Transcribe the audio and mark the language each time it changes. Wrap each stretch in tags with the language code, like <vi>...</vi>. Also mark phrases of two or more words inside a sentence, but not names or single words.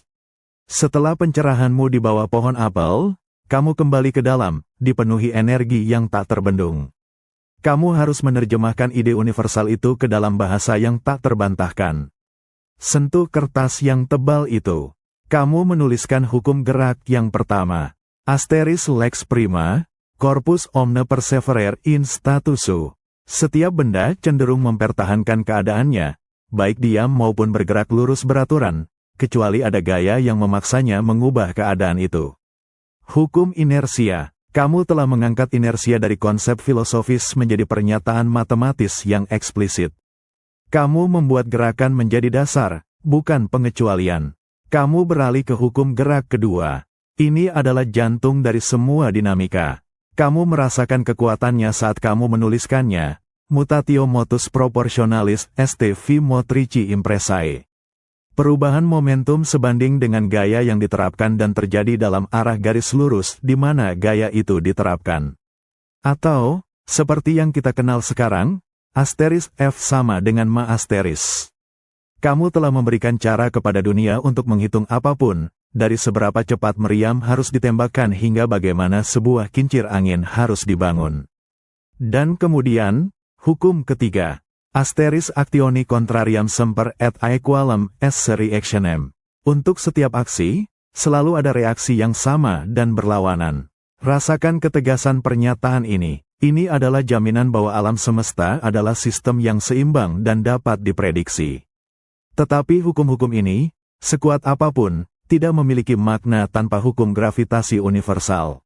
<id>Setelah pencerahanmu di bawah pohon apel, kamu kembali ke dalam, dipenuhi energi yang tak terbendung. Kamu harus menerjemahkan ide universal itu ke dalam bahasa yang tak terbantahkan. Sentuh kertas yang tebal itu. Kamu menuliskan hukum gerak yang pertama.</id> <la>Asteris lex prima, corpus omne perseverer in statusu.</la> <id>Setiap benda cenderung mempertahankan keadaannya, baik diam maupun bergerak lurus beraturan, kecuali ada gaya yang memaksanya mengubah keadaan itu. Hukum inersia. Kamu telah mengangkat inersia dari konsep filosofis menjadi pernyataan matematis yang eksplisit. Kamu membuat gerakan menjadi dasar, bukan pengecualian. Kamu beralih ke hukum gerak kedua. Ini adalah jantung dari semua dinamika. Kamu merasakan kekuatannya saat kamu menuliskannya.</id> <la>Mutatio motus proportionalis est vi motrici impressae.</la> <id>Perubahan momentum sebanding dengan gaya yang diterapkan dan terjadi dalam arah garis lurus di mana gaya itu diterapkan. Atau, seperti yang kita kenal sekarang, Asteris F sama dengan Ma Asteris. Kamu telah memberikan cara kepada dunia untuk menghitung apapun, dari seberapa cepat meriam harus ditembakkan hingga bagaimana sebuah kincir angin harus dibangun. Dan kemudian, hukum ketiga.</id> <la>Asteris actioni contrariam semper et aequalem esse reactionem.</la> <id>Untuk setiap aksi, selalu ada reaksi yang sama dan berlawanan. Rasakan ketegasan pernyataan ini. Ini adalah jaminan bahwa alam semesta adalah sistem yang seimbang dan dapat diprediksi. Tetapi hukum-hukum ini, sekuat apapun, tidak memiliki makna tanpa hukum gravitasi universal.</id>